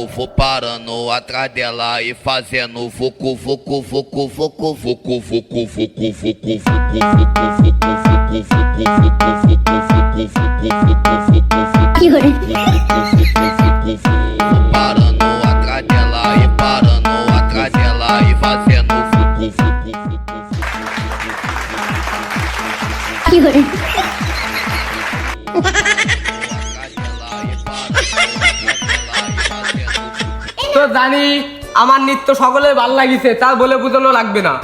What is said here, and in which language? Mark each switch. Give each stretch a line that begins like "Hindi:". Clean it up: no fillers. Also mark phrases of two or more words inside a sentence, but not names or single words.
Portuguese: Vou parando atrás dela e fazendo vucu, vucu, vucu, vucu, vucu, vucu, vucu, vucu, parando atrás dela e parando atrás dela e fazendo
Bangla: তো জানি আমার নৃত্য সকলের ভালো লাগিছে, তা বলে বোঝানো লাগবে না।